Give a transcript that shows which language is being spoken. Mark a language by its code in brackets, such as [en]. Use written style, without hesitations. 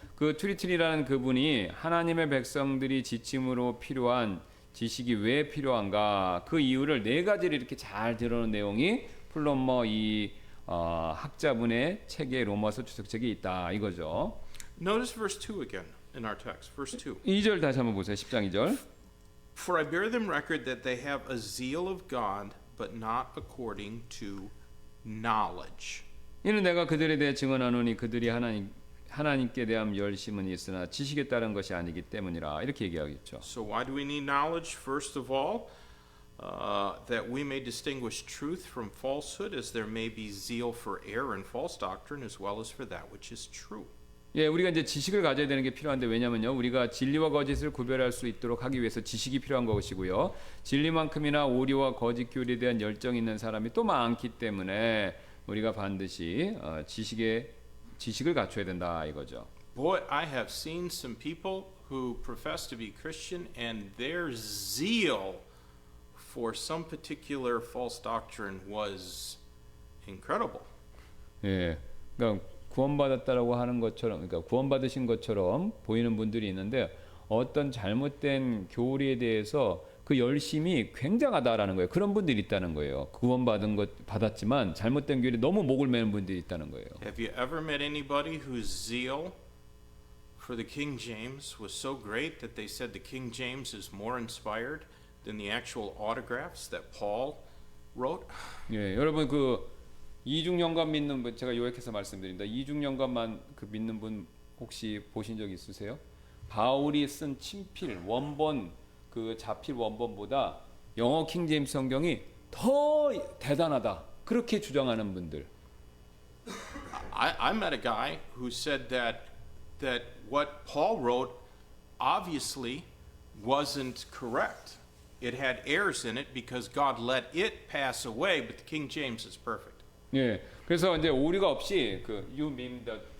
[ko] 그 튜리틴이라는 그분이 하나님의 백성들이 지침으로 필요한 지식이 왜 필요한가 그 이유를 4가지를 이렇게 잘 드러낸 내용이 플러머 이 학자분의 책에 로마서 주석책에 있다 이거죠. [en] Notice verse 2 again in our text. Verse 2. [ko] 2절 다시 한번 보세요. 10장 2절. [en] For I bear them record that they have a zeal of God, but not according to knowledge. [ko] 이는 내가 그들에 대해 증언하노니 그들이 하나님께 대한 열심은 있으나 지식에 따른 것이 아니기 때문이라 이렇게 얘기하겠죠. [en] So why do we need knowledge? First of all, that we may distinguish truth from falsehood, as there may be zeal for error and false doctrine, as well as for that which is true. [ko] 예, 우리가 이제 지식을 가져야 되는 게 필요한데 왜냐면요, 우리가 진리와 거짓을 구별할 수 있도록 하기 위해서 지식이 필요한 것이고요. 진리만큼이나 오리와 거짓 교리에 대한 열정이 있는 사람이 또 많기 때문에 우리가 반드시 지식을 갖춰야 된다 이거죠. [en] Boy, I have seen some people who profess to be Christian, and their zeal for some particular false doctrine was incredible. [ko] 예, 그러니까 구원받았다라고 하는 것처럼, 그러니까 구원받으신 것처럼 보이는 분들이 있는데 어떤 잘못된 교리에 대해서 그 열심이 굉장하다라는 거예요. 그런 분들이 있다는 거예요. 구원받은 것 받았지만 잘못된 교리 너무 목을 매는 분들이 있다는 거예요. [en] Have you ever met anybody whose zeal for the King James was so great that they said the King James is more inspired than the actual autographs that Paul wrote? [ko] 예, 여러분 그 이중영감 믿는 분, 제가 요약해서 말씀드립니다. 이중영감만 그 믿는 분 혹시 보신 적 있으세요? 바울이 쓴 친필 원본, 그 자필 원본보다 영어 킹제임스 성경이 더 대단하다, 그렇게 주장하는 분들. [en] I met a guy who said that what Paul wrote obviously wasn't correct. It had errors in it because God let it pass away, but the King James is perfect. [ko] 예, 그래서 이제 오류가 없이 그 [en] you mean the